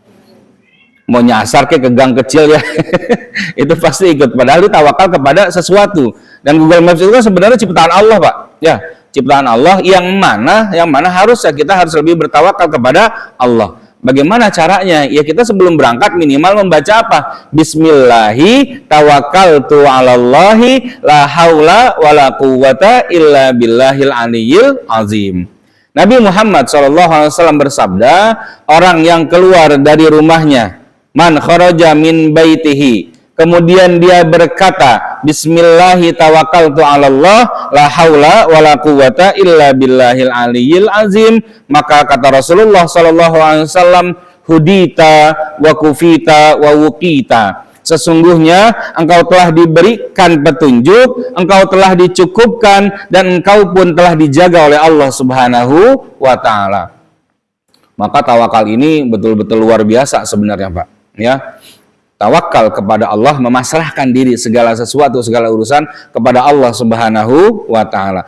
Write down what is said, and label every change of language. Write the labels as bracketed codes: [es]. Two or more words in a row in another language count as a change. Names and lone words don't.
[id] Mau nyasar ke gang kecil ya, itu pasti ikut. Padahal itu tawakal kepada sesuatu. Dan Google Maps itu kan sebenarnya ciptaan Allah Pak. Ya, ciptaan Allah yang mana kita harus lebih bertawakal kepada Allah. Bagaimana caranya? Ya kita sebelum berangkat minimal membaca apa? [ar] بسم الله توكلت على الله لا حول ولا قوة إلا بالله العلي العظيم. [id] Nabi Muhammad SAW bersabda, orang yang keluar dari rumahnya, [ar] من خرج من بيته, [id] kemudian dia berkata, [ar] بسم الله توكلت على الله لا حول ولا قوة إلا بالله العلي العظيم, [id] maka kata [ar] Rasulullah صلى الله عليه وسلم هديت وكفيت ووقيت. [id] Sesungguhnya engkau telah diberikan petunjuk, engkau telah dicukupkan, dan engkau pun telah dijaga oleh Allah [ar] سبحانه وتعالى. [id] Maka tawakal ini betul-betul luar biasa sebenarnya Pak, ya. Tawakal kepada Allah, memasrahkan diri segala sesuatu, segala urusan kepada Allah [ar] سبحانه وتعالى.